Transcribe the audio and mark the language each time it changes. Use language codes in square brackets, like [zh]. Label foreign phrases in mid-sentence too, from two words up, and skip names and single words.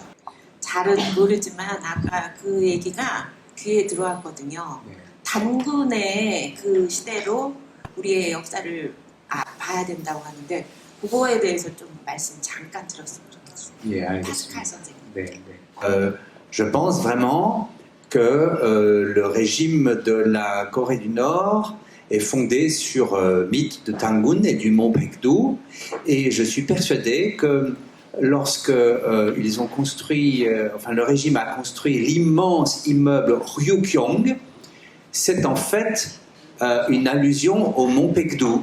[ko] 잘은 모르지만 아까 그 얘기가 귀에 들어왔거든요. 네. 단군의 그 시대로 우리의 역사를 봐야 된다고 하는데 그거에 대해서 좀 말씀 잠깐 들었으면 좋겠어요. 예, 파스칼 알겠습니다. 선생님. 네, 네. [fr] Je pense vraiment que le régime de la Corée du Nord est fondé sur mythe de Tangun et du mont Baekdu, et je suis persuadé que lorsque ils ont construit, le régime a construit l'immense immeuble Ryukyong, c'est en fait une allusion au mont Baekdu.